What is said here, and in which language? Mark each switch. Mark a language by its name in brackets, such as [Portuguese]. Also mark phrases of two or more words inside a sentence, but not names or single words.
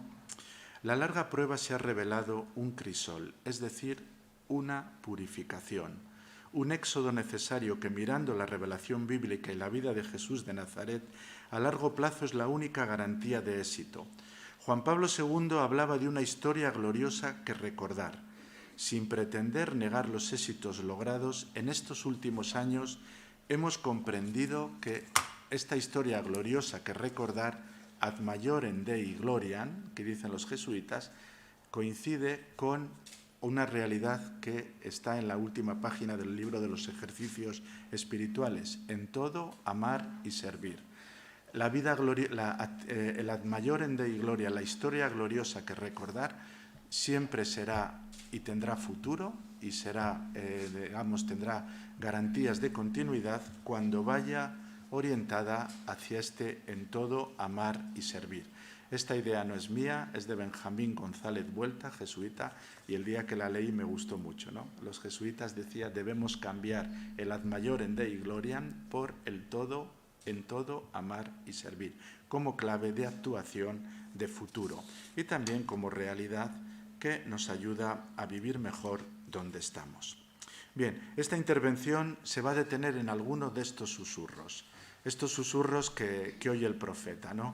[Spanish] La larga prueba se ha revelado un crisol, es decir, una purificación, un éxodo necesario que, mirando la revelación bíblica y la vida de Jesús de Nazaret, a largo plazo es la única garantía de éxito. Juan Pablo II hablaba de una historia gloriosa que recordar. Sin pretender negar los éxitos logrados, en estos últimos años hemos comprendido que esta historia gloriosa que recordar, [Latin] ad maiorem Dei gloriam, [Spanish] que dicen los jesuitas, coincide con una realidad que está en la última página del libro de los ejercicios espirituales: en todo, amar y servir. La vida el [Latin] ad maiorem Dei gloria, [Spanish] la historia gloriosa que recordar, siempre será y tendrá futuro y será, tendrá garantías de continuidad cuando vaya orientada hacia este en todo, amar y servir. Esta idea no es mía, es de Benjamín González Vuelta, jesuita, y el día que la leí me gustó mucho, ¿no? Los jesuitas decían, debemos cambiar el [Latin] ad maiorem Dei gloriam [Spanish] por el todo, en todo, amar y servir, como clave de actuación de futuro y también como realidad que nos ayuda a vivir mejor donde estamos. Bien, esta intervención se va a detener en alguno de estos susurros que oye el profeta, ¿no?